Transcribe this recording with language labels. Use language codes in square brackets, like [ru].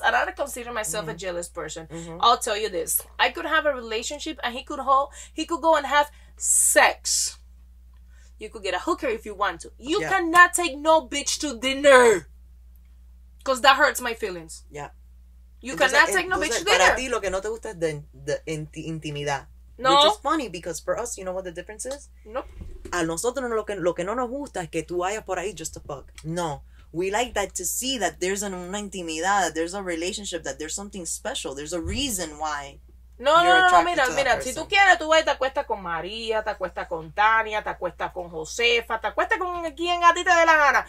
[en] And I don't consider myself a jealous person. I'll tell you this: I could have a relationship, and he could go and have sex. You could get a hooker if you want to. You cannot take no bitch to dinner, because that hurts my feelings. Yeah. You cannot take no bitch to dinner. [es] Para ti lo que no te gusta es de intimidad. [en] No. Which is funny because for us, you know what the difference is? Nope. [es] A nosotros lo que no nos gusta es que tú vayas por ahí [en] just to fuck. No. We like that to see that there's [es] una intimidad, [en] that there's a relationship, that there's something special. There's a reason why. [es] No, mira, si tú quieres, tú vas y te acuestas con María, te acuestas con Tania, te acuestas con Josefa, te acuestas con quien a ti te dé la gana.